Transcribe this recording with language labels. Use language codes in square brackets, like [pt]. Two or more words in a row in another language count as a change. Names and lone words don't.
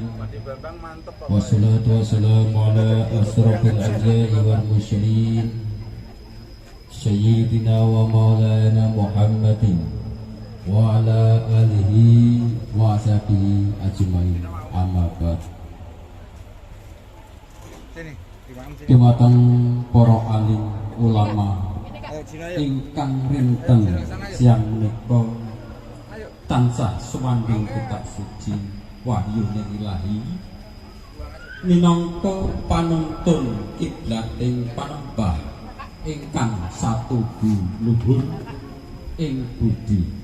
[ar] والصلاة والسلام على أشرف الأنبياء والمرسلين سيدنا ومولانا محمد وعلى آله وأصحابه أجمعين. أما بعد. [jv] Dumateng para alim ulama ingkang rinten siang menika tansah sumandhing kitab suci wahyune ilahi minangka panuntun kiblat ing panembah ingkang satubu luhur ing budi.